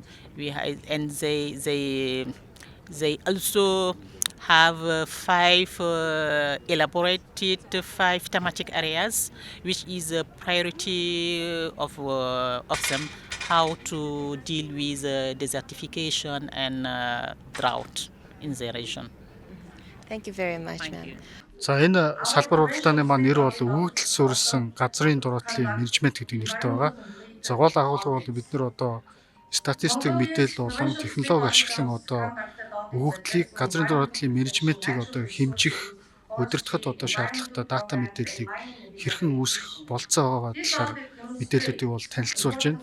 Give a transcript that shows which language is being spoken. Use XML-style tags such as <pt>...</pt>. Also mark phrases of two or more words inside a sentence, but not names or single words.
<en>And they also have elaborated five thematic areas, which is a priority of them, how to deal with desertification and drought in the region. Thank you very much, Thank ma'am. you.</en> <mn>За энэ салбар уралдааны маань нэр бол өгөгдөл суурилсан газрын дураатлын менежмент гэдэг нэртэй байгаа. За гол агуулга бол бид нэр одоо статистик мэдээлэл болон технологи ашиглан одоо өгөгдлийг газрын дураатлын менежментийг одоо хэмжих, удирдахад одоо шаардлагатай дата мэдээллийг хэрхэн үүсгэх болцоо байгаа талаар мэдээллүүдийг бол танилцуулж байна.</mn>